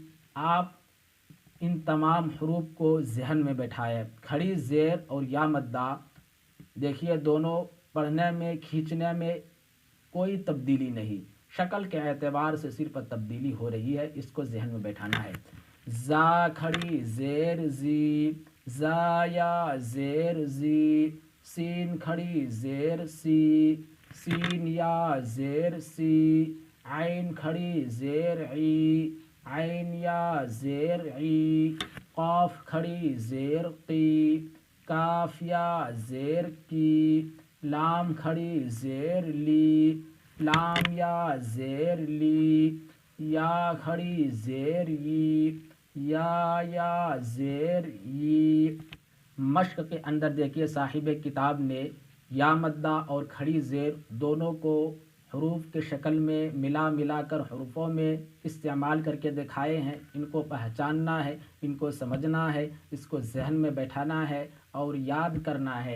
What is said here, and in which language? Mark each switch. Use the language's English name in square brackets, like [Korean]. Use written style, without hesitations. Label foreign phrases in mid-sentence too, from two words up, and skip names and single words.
[Urdu] آپ ان تمام حروف کو ذہن میں بٹھائیں. کھڑی زیر اور یا مدہ، دیکھیے، دونوں پڑھنے میں کھینچنے میں کوئی تبدیلی نہیں، شکل کے اعتبار سے صرف تبدیلی ہو رہی ہے. اسکو ذہن میں بٹھانا ہے. زا کھڑی زیر زی، زا یا زیر زی، سین کھڑی زیر سی، سین یا زیر سی، عین کھڑی زیر عی، عین یا زیر عی، قاف کھڑی زیر قی، کاف یا زیر کی، لام کھڑی زیر لی، لام یا زیر لی، یا کھڑی زیر ی، یا زیر ی۔ مشق کے اندر دیکھیے صاحب کتاب نے یا مدہ اور کھڑی زیر دونوں کو حروف کے شکل میں ملا کر حروفوں میں استعمال کر کے دکھائے ہیں۔ ان کو پہچاننا ہے، ان کو سمجھنا ہے، اس کو ذہن میں بیٹھانا ہے اور یاد کرنا ہے۔